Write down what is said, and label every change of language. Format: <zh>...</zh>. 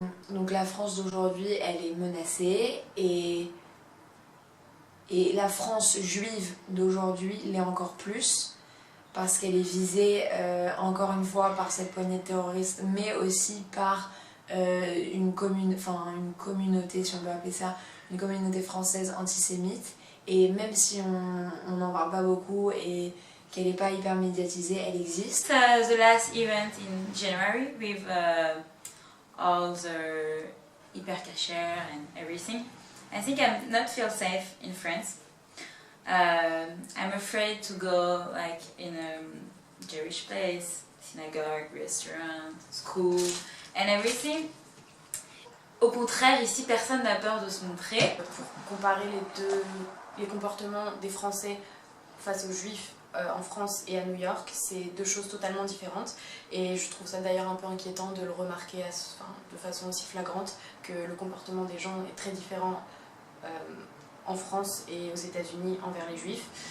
<fr>Donc la France d'aujourd'hui, elle est menacée, et la France juive d'aujourd'hui l'est encore plus, parce qu'elle est visée encore une fois par cette poignée de terroristes, mais aussi par une communauté, si on peut appeler ça, une communauté française antisémite. Et même si on n'en parle pas beaucoup et qu'elle n'est pas hyper médiatisée, elle existe.</fr> <en>The last event in January with all the Hyper Cacher and everything, I think I'm not feel safe in France. I'm afraid to go like in a Jewish place, synagogue, restaurant, school and everything.</en> <fr>Au contraire, ici, personne n'a peur de se montrer. Pour comparer les comportements des Français face aux Juifs en France et à New York, c'est deux choses totalement différentes. Et je trouve ça d'ailleurs un peu inquiétant de le remarquer de façon aussi flagrante, que le comportement des gens est très différent en France et aux États-Unis envers les Juifs.</fr>